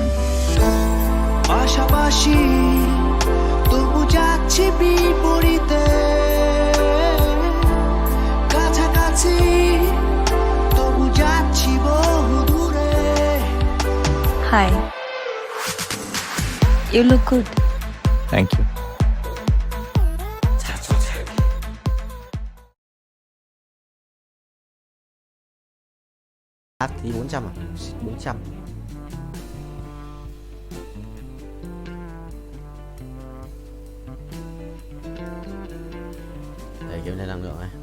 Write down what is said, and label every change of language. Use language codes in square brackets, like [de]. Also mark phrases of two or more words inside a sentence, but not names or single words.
[bn] পাশাপাশি তবু যাচ্ছি বিপরীতে, কাছাকাছি তবু যাচ্ছি বহু দূরে। হাই, [en] you look good. thank you. [vi] Thì 400 à? 400. Đây kiếm thêm năng lượng này.